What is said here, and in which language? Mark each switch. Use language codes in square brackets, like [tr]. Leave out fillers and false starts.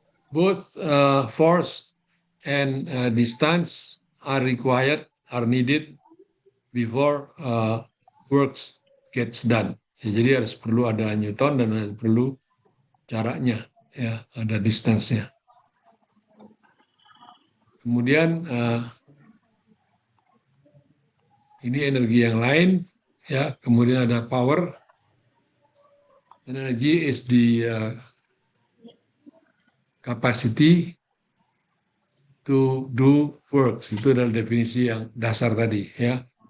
[en] both force and distance are needed before works gets done. [id] Ya, jadi harus perlu ada Newton dan perlu jaraknya, ya, ada distance-nya. Kemudian ini energi yang lain, ya. Kemudian ada power. [en] Energy is the capacity to do works. [id] Itu adalah definisi yang dasar tadi, ya.